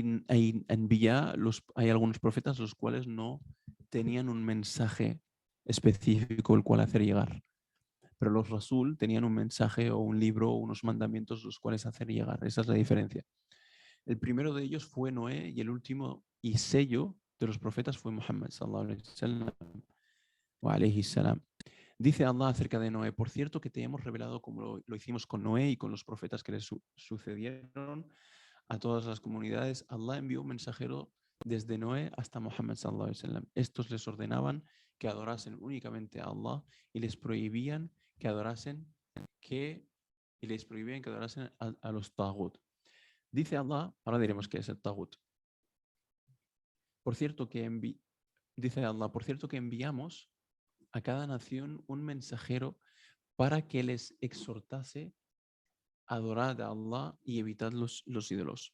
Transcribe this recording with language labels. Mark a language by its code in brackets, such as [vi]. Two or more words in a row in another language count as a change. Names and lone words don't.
[es] Hay algunos profetas los cuales no tenían un mensaje específico el cual hacer llegar. Pero los Rasul tenían un mensaje o un libro o unos mandamientos los cuales hacer llegar. Esa es la diferencia. El primero de ellos fue Noé y el último y sello de los profetas fue Muhammad [ar] صلى الله عليه وسلم وعليه السلام. [es] Dice Allah acerca de Noé, por cierto que te hemos revelado como lo hicimos con Noé y con los profetas que le sucedieron a todas las comunidades. Allah envió un mensajero desde Noé hasta Muhammad [ar] صلى الله عليه وسلم. [es] Estos les ordenaban que adorasen únicamente a Allah y les prohibían que adorasen a los tagut. Dice Allah, ahora diremos qué es el tagut. Por cierto que dice Allah, por cierto que enviamos a cada nación un mensajero para que les exhortase a adorar a Allah y evitar los ídolos.